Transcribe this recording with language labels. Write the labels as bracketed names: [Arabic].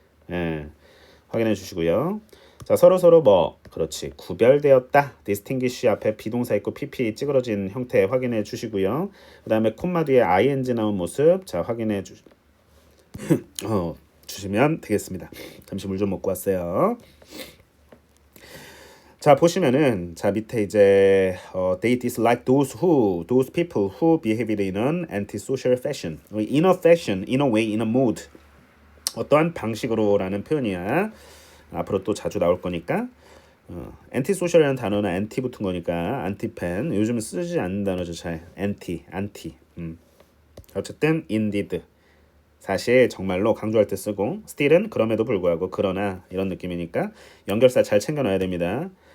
[Korean] 예, 확인해 주시고요. 자 서로 뭐 그렇지 구별되었다. distinguish 앞에 비동사 있고 pp 찌그러진 형태 확인해 주시고요. 그 다음에 콤마 뒤에 ing 나온 모습 자 확인해 주시면 되겠습니다. 잠시 물 좀 먹고 왔어요. [English] 자 보시면은 자 밑에 이제 they dislike those people who behaved in an antisocial fashion, in a fashion, in a way, in a mood [Korean] 어떠한 방식으로라는 표현이야. 앞으로 또 자주 나올 거니까 antisocial이라는 단어는 anti 붙은 거니까 anti팬 요즘은 쓰지 않는 단어죠 잘 anti 어쨌든 indeed 사실 정말로 강조할 때 쓰고 still은 그럼에도 불구하고 그러나 이런 느낌이니까 연결사 잘 챙겨놔야 됩니다.